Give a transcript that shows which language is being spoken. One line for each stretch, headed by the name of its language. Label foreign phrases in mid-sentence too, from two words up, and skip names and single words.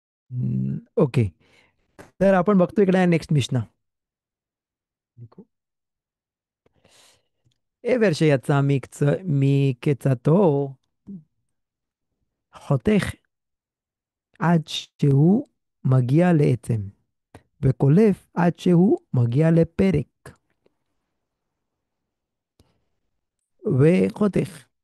Marathi: ओके. तर आपण बघतो इकडे नेक्स्ट मिशना.
Hebrew: E verse יצא מקצתו חותך עד שהוא מגיע לעצם, וקולף עד שהוא מגיע לפרק, וחותך.